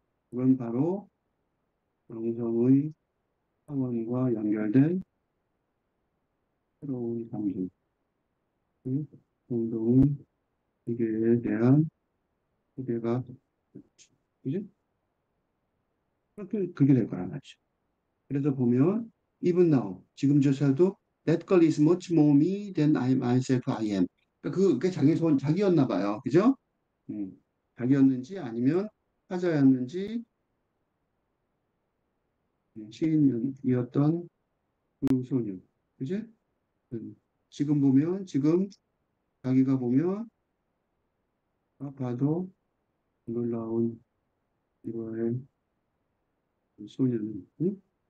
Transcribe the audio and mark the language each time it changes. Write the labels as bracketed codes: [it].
[ko] 그건 바로 영성의 차원과 연결된 새로운 감정, 행동, 세계에 대한 기대가, 그지? 그렇게 될 거란 말이죠. 그래서 보면, [en] even now, [ko] 지금조차도 [en] that girl is much more me than I myself I am. [ko] 그러니까 그게 자기였나 봐요. 그죠? 음, 자기였는지 아니면 타자였는지 시인이었던 그 소녀. 그지? 지금 보면, 지금 자기가 보면, 봐도 놀라운 이거의 소녀는, 응?